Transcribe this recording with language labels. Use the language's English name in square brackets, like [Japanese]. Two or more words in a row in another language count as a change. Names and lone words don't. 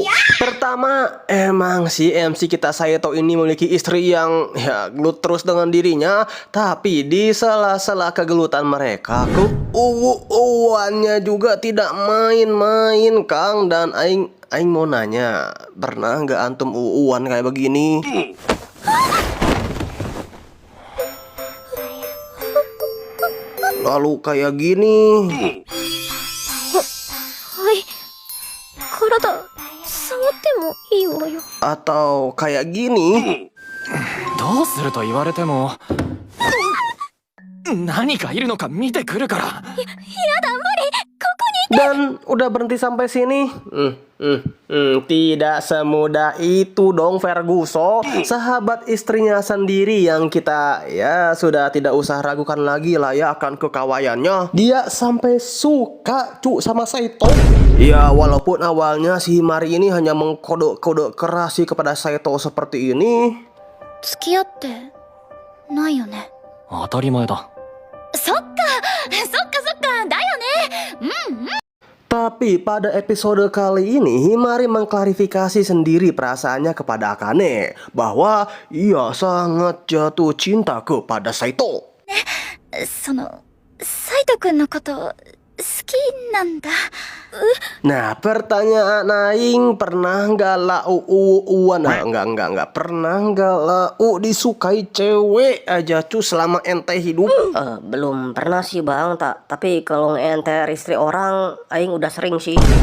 [Indonesian] Pertama, emang si MC kita Saito ini memiliki istri yang ya gelut terus dengan dirinya, tapi di sela-sela kegelutan mereka, uwannya juga tidak main-main, Kang. Dan aing mau nanya, pernah nggak antum uwan kayak begini? Lalu kayak gini. [Japanese] はい。体、触ってもいいわよ。 [Indonesian] Atau kayak gini. [Japanese] どうすると言われても何かいるのか見てくるから。 [Indonesian] Dan udah berhenti sampai sini. Tidak semudah itu dong Ferguson. Sahabat istrinya sendiri yang kita ya sudah tidak usah ragukan lagi lah ya akan kekawayannya. Dia sampai suka cu sama Saito. Ya walaupun awalnya si Himari ini hanya mengkodok-kodok keras sih kepada Saito seperti ini. [Japanese] 付き合ってないよね。当たり前だ。そっかだよね。 [Indonesian] Tapi pada episode kali ini Himari mengklarifikasi sendiri perasaannya kepada Akane bahwa ia sangat jatuh cinta kepada Saito. [Japanese] そのサイトくんのこと好きなんだ。 [Indonesian] Nah, pertanyaan aing, pernah nggak Lau uwan? Enggak. Pernah nggak Lau disukai cewek aja cu selama ente hidup? Belum pernah sih bang, tapi kalau ngeenter istri orang, aing udah sering sih.